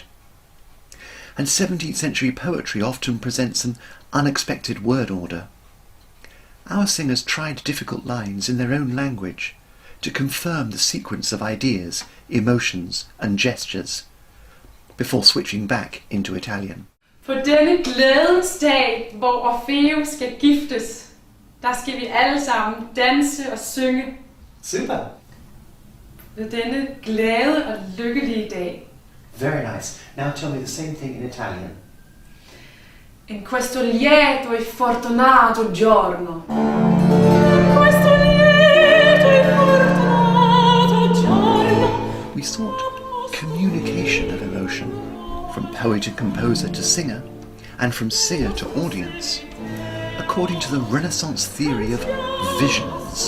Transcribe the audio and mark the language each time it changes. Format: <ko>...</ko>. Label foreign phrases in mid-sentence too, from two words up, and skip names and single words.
<en>And 17th century poetry often presents an unexpected word order. Our singers tried difficult lines in their own language, to confirm the sequence of ideas, emotions and gestures, before switching back into Italian.</en> <da>På denne glædens dag, hvor Orfeo skal giftes, der skal vi alle sammen danse og synge. Super. Ved denne glade og lykkelige dag.</da> <en>Very nice. Now tell me the same thing in Italian.</en> <it>In questo lieto e fortunato giorno.</it> <en>We sought communication of emotion, from poet and composer to singer, and from singer to audience, according to the Renaissance theory of visions.</en>